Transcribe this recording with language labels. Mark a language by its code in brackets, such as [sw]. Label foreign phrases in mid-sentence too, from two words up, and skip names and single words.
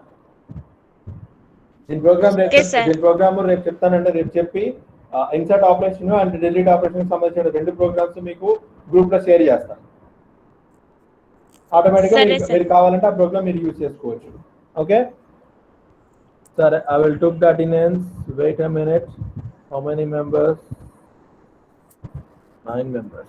[te] దీని ప్రోగ్రామ్ రేపు చెప్తానంటే రేపు చెప్పి [en] insert operation and delete operation [te] సంబంధించిన 2 ప్రోగ్రామ్స్ మీకు గ్రూప్ లో షేర్ చేస్తాను. ఆటోమేటిక్ గా మీరు కావాలంటే ఆ ప్రోగ్రామ్ మీరు యూజ్ చేసుకోవచ్చు. [en] okay sir, I will took the attendance. Wait a minute. How many members? 9 members.